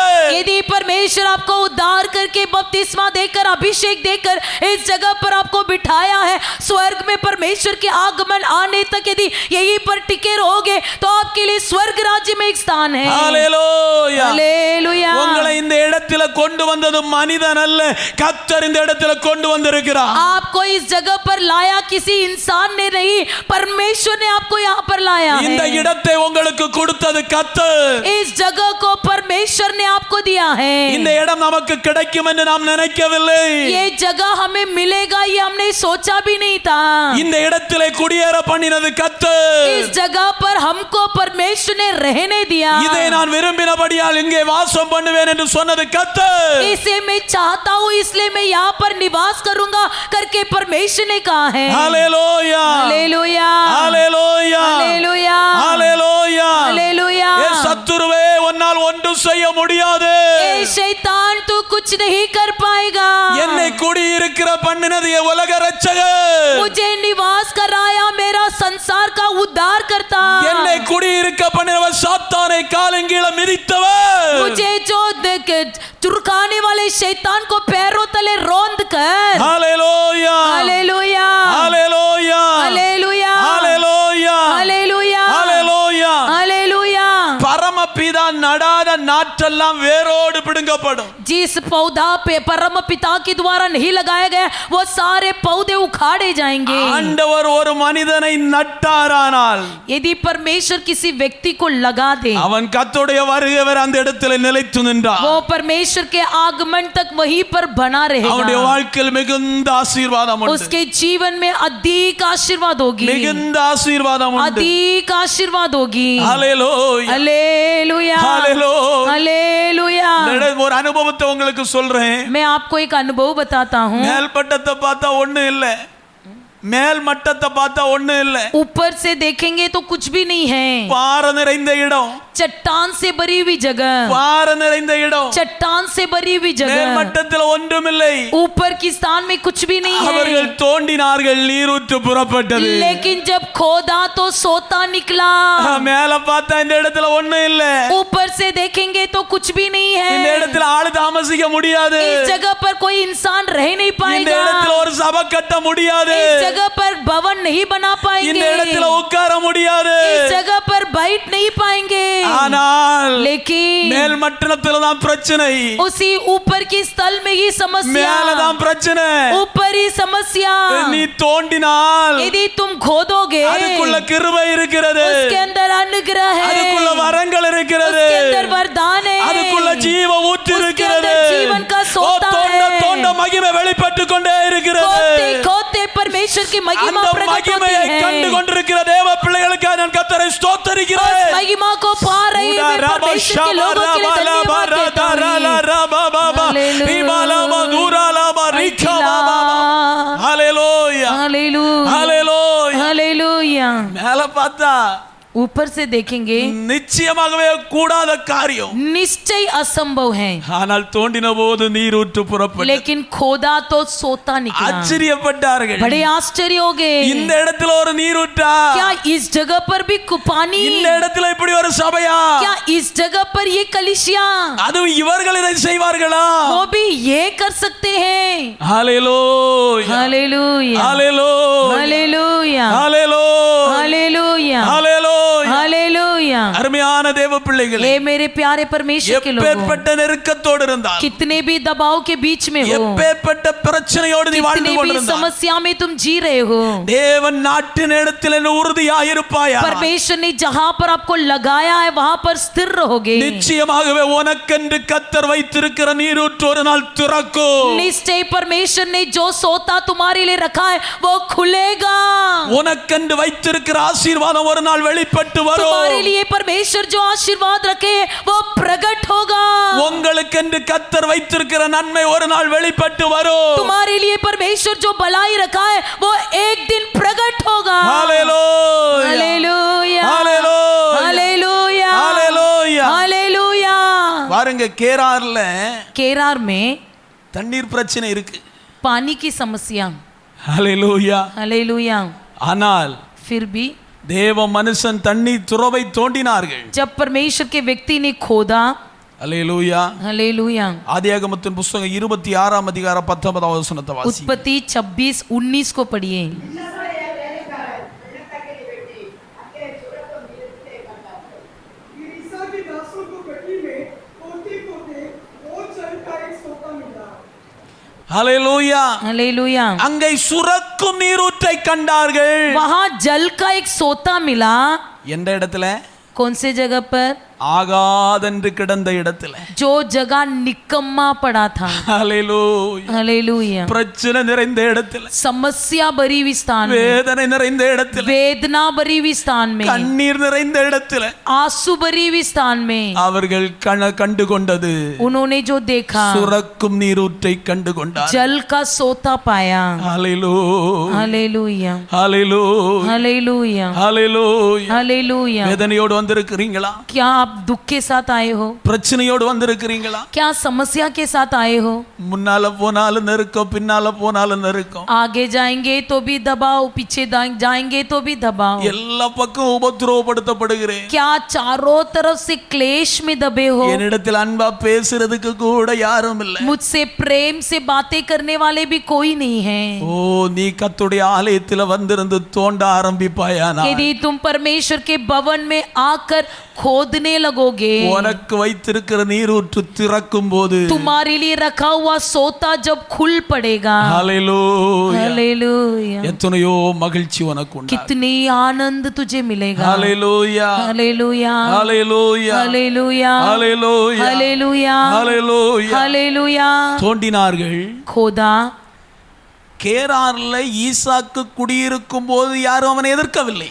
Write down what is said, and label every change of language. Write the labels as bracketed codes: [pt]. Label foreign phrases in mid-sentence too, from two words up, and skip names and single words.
[hi] यदि परमेश्वर आपको उद्धार करके बपतिस्मा देकर अभिषेक देकर इस जगह पर आपको बिठाया है, स्वर्ग में परमेश्वर के आगमन आने तक यदि यहीं पर टिके रहोगे तो आपके लिए स्वर्ग राज्य में एक स्थान है. हालेलुया हालेलुया. [ta] உங்களை இந்த இடத்துல கொண்டு வந்தது மனிதன் அல்ல, கர்த்தர் இந்த இடத்துல கொண்டு வந்திருக்கிறார். [hi] आपको इस जगह पर लाया किसी इंसान ने नहीं, परमेश्वर ने आपको यहाँ पर लाया है. [ta] இந்த இடத்தை உங்களுக்கு கொடுத்தது கர்த்தர். [hi] इस जगह को परमेश्वर ने आपको दिया है. [ta] இந்த இடம் நமக்கு கிடைக்கும் என்று நாம் நினைக்கவில்லை. [hi] ये जगह हमें मिलेगा ये हमने सोचा भी नहीं था. [ta] இந்த இடத்திலே குடியேற பண்ணினது கர்த்தர். [hi] इस जगह पर हमको परमेश्वर ने रहने दिया. [ta] இதை நான் விரும்பினபடியால் இங்கே வாசம் பண்ணுவேன் என்று சொன்னது கர்த்தர். [hi] इसे मैं चाहता हूँ इसलिए मैं यहाँ पर निवास करूंगा करके परमेश्वर ने कहा है. हालेलुया हालेलुया हालेलुया हालेलुया हालेलुया. हालेलुया. [ta] ஏ சத்துருவே உன்னால் ஒன்றும் செய்ய முடியாது. [hi] ए शैतान तू कुछ नहीं कर पाएगा. [ta] என்னை குடியிருக்கிற பண்ணினது என் உலக ரட்சகர். [hi] मुझे निवास कराया मेरा संसार का उद्धार करता. [ta] என்னை குடியிருக்க பண்ணினவர் சாத்தானை காலங்கீழ மிதித்தவர். [hi] मुझे जो चुरकाने वाले शैतान को पैरों तले रौंद कर. हालेलुया हालेलुया हालेलुया हालेलुया हालेलुया हालेलुया हालेलुया. हालेलुया. [ta] பரமபிதா நடாத நாற்றெல்லாம் வேரோடு பிடுங்கப்படும். [hi] जिस पौधा पे परम पिता के द्वारा नहीं लगाया गया वो सारे पौधे उखाड़े जाएंगे. [ta] ஆண்டவர் ஒரு மனிதனை நட்டாரானால் [hi] यदि परमेश्वर किसी व्यक्ति को लगा दे [ta] அவன் கர்த்தருடைய வருகை வரை அந்த இடத்திலே நிலைத்து நின்றான். [hi] वो परमेश्वर के आगमन तक वहीं पर बना [ta] அவனுடைய [hi] रहेगा. [ta] வாழ்க்கையில் மிகுந்த ஆசீர்வாதம் உண்டு. [hi] उसके जीवन में अधिक आशीर्वाद होगी. [ta] மிகுந்த ஆசீர்வாதம் உண்டு. [hi] अधिक आशीर्वाद होगी. [ta] ஹalleluya [hi] हालेलुया हालेलुया. हालेलुया. [ta] ஒரு அனுபவத்தை உங்களுக்கு சொல்றேன். [hi] मैं आपको एक अनुभव बताता हूँ. [ta] மேல் பட்டத்தை பார்த்தா ஒண்ணு இல்ல, மேல் மட்டத்தை பார்த்தா ஒண்ணு இல்ல. [hi] ऊपर से देखेंगे तो कुछ भी नहीं है. [ta] பாறை நிறைந்த இடம், [hi] चट्टान से भरी हुई जगह. [ta] பாறை நிறைந்த இடம், [hi] चट्टान से भरी हुई [ta] மேல் [hi] जगह. [ta] மட்டத்தில் ஒன்றுமில்லை. [hi] ऊपर की स्थान में कुछ भी नहीं [ta] அவர்கள் [hi] है. [ta] தோண்டினார்கள், நீரூற்று புறப்பட்டது. [hi] लेकिन जब खोदा तो सोता निकला. [ta] மேல பார்த்தா இந்த இடத்துல ஒண்ணு இல்ல. [hi] ऊपर से देखेंगे तो कुछ भी नहीं [ta] இந்த [hi] है. [ta] இடத்துல ஆளு தாமசிக்க முடியாது. [hi] इस जगह पर कोई इंसान रह नहीं [ta] இந்த [hi] पाएगा. [ta] இடத்துல ஒரு சபை கட்ட முடியாது. [hi] इस जगह पर भवन नहीं बना [ta] இந்த [hi] पाएंगे. [ta] இடத்துல உட்கார முடியாது. [hi] इस जगह पर बैठ नहीं पाएंगे. [ta] ஆனால் [hi] लेकिन [ta] மேல் மட்டத்துல தான் பிரச்சனை. [hi] उसी ऊपर की स्थल में ही समस्या. [ta] மேல தான் பிரச்சனை. [hi] ऊपर ही समस्या. [ta] நீ தோண்டினால் [hi] यदि तुम खोदोगे [ta] அதுக்குள்ள கிருபை இருக்கிறது. [hi] उसके अंदर अनुग्रह है. [ta] அதுக்குள்ள வரங்கள் இருக்கிறது. [hi] उसके अंदर वरदान है. [ta] அதுக்குள்ள ஜீவ ஊற்று [hi] उसके [ta] இருக்கிறது. [hi] अंदर जीवन का [ta] ஓ, [hi] सोता [ta] தோண்ட [hi] है. [ta] தோண்ட மகிமை வெளிப்பட்டு கொண்டே இருக்கிறது. [hi] खोदते खोदते परमेश्वर की महिमा [ta] அந்த [hi] प्रकट होती [ta] மகிமையை [hi] है. [ta] கண்டு கொண்டிருக்கிற தேவ பிள்ளைகளுக்காக நான் கர்த்தரை ஸ்தோத்திரிக்கிறேன். [hi] उस महिमा को पा रही मैं परमेश्वर के लोगों के लिए धन्यवाद देता हूं. हालेलुया हालेलुया हालेलुया. हालेलुया. [ta] மேல பார்த்தா [hi] ऊपर से देखेंगे [ta] நிச்சயமாகவே கூடாத காரியம். [hi] निश्चय असंभव है. [ta] ஆனால் தோண்டின போது நீரூற்று புறப்பட்டது. [hi] लेकिन खोदा तो सोता निकला. [ta] ஆச்சரியப்பட்டார்கள். [hi] बड़े आश्चर्य हो गए. [ta] இந்த இடத்துல ஒரு நீரூற்றா? [hi] क्या इस जगह पर भी पानी? [ta] இந்த இடத்துல இப்படி ஒரு சபையா? [hi] क्या इस जगह पर ये कलिसिया? [ta] அதுவும் இவர்கள் இதை செய்வார்களா? [hi] वो भी ये कर सकते हैं. हालेलुया हालेलुया हालेलुया हालेलुया हालेलुया हालेलुया हालेलुया. हालेलुया. हालेलुया। [ta] அருமையான தேவ பிள்ளைகளே, [hi] हे मेरे प्यारे परमेश्वर के लोगों, [ta] எப்பேற்பட்ட நெருக்கத்தோடு இருந்தால், [hi] कितने भी दबाव के बीच में हो, [ta] எப்பேற்பட்ட பிரச்சனையோடு நீ வாழ்ந்து [hi] कितने भी [ta] கொண்டிருந்தால், [hi] समस्या में तुम जी रहे हो, [ta] தேவன் நாட்டின் இடத்தில் உறுதியாயிருப்பாயா, [hi] परमेश्वर ने जहां पर आपको लगाया है वहां पर स्थिर रहोगे। [ta] நிச்சயமாகவே உனக்கென்று கர்த்தர் வைத்திருக்கிற நீரூற்று ஒரு நாள் திறக்கும்। [hi] निश्चय परमेश्वर ने जो सोता तुम्हारे लिए रखा है वो खुलेगा। [ta] உனக்கென்று வைத்திருக்கிற ஆசீர்வாதம் ஒரு நாள் வெளிப்பட்டு வரும்। [hi] तुम्हारे लिए परमेश्वर जो आशीर्वाद रखे वो प्रकट होगा। [ta] உங்களுக்கென்று கர்த்தர் வைத்திருக்கிற நன்மை ஒரு நாள் வெளிப்பட்டு வரும்। [hi] तुम्हारे लिए परमेश्वर जो भलाई रखा है वो एक दिन प्रकट होगा। हालेलुया, हालेलुया, हालेलुया, हालेलुया, हालेलुया। हालेलुया। [ta] பாருங்க, கேரார்ல [hi] केरार में [ta] தண்ணீர் பிரச்சனை இருக்கு। [hi] पानी की समस्या। हालेलुया। हालेलुया। [ta] ஆனால் [hi] फिर भी [ta] தேவ மனுஷன் தண்ணீர் துறவை தோண்டினார்கள்। [hi] जब परमेश्वर के व्यक्ति ने खोदा, हालेलुया, हालेलुया, [ta] ஆதியாகமத்தின் புத்தகம் 26ஆம் அதிகாரம் 19வது வசனத்தை வாசி। [hi] उत्पत्ति 26:19 को पढ़िए। ईसा के दासों को गड्ढी में पोते पोते और जल का एक सोता मिला। हालेलुया। हालेलुया। [ta] அங்கே சுரக்கும் நீரூற்றை கண்டார்கள்। [hi] वहां जल का एक सोता मिला। [ta] எந்த இடத்துல? [hi] कौन से जगह पर? [ta] ஆகாதென்று கிடந்த இடத்துல। [hi] जो जगह निकम्मा पड़ा था। हालेलुया, हालेलुया। [ta] பிரச்சனை நிறைந்த இடத்துல, [hi] समस्या भरी हुई स्थान में, [ta] வேதனை நிறைந்த இடத்துல, [hi] वेदना भरी हुई स्थान में, [ta] கண்ணீர் நிறைந்த இடத்துல [hi] आंसू भरी हुई स्थान में [ta] அவர்கள் கண்டு கொண்டது, [hi] उन्होंने जो देखा [ta] சுரக்கும் நீரூற்றை கண்டு கொண்டார்। [hi] जल का सोता पाया। हालेलुया, हालेलुया, हालेलुया, हालेलुया, हालेलुया। हालेलुया। [ta] வேதனையோடு வந்திருக்கிறீங்களா? [hi] क्या आप दुख के साथ आए हो? [ta] பிரச்சனையோடு வந்திருக்கிறீங்களா? [hi] क्या समस्या के साथ आए हो? [ta] முன்னால போனாலும் நெருக்கம், பின்னால போனாலும் நெருக்கம், [hi] आगे जाएंगे तो भी दबाव, पीछे जाएंगे तो भी दबाव, [ta] எல்லா பக்கம் உபத்திரவப்படுத்தப்படுகிறேன்। [hi] क्या चारों तरफ से क्लेश में दबे हो? [ta] என்னிடத்தில் அன்பா பேசுறதுக்கு கூட யாரும் இல்லை। [hi] मुझसे प्रेम से बातें करने वाले भी कोई नहीं है। [ta] ஓ, நீ கர்த்தருடைய ஆலயத்தில் வந்திருந்து தோண்ட ஆரம்பிப்பாயானா, [hi] यदि तुम परमेश्वर के भवन में आकर खोदने लगोगे, [ta] உனக்கு வைத்திருக்கிற நீரூற்று திறக்கும் போது, [hi] तुम्हारे लिए रखा हुआ सोता जब खुल पड़ेगा, हालेलुया, हालेलुया, [ta] எத்தனையோ மகிழ்ச்சி உனக்கு உண்டு। [hi] कितनी आनंद तुझे मिलेगा। हालेलुया, हालेलुया, हालेलुया, हालेलुया, हालेलुया, हालेलुया, हालेलुया। हालेलुया। [ta] தோண்டினார்கள்। [hi] खोदा। [ta] கேரார்ல ஈசாக்கு குடியிருக்கும் போது யாரும் அவனை எதிர்க்கவில்லை।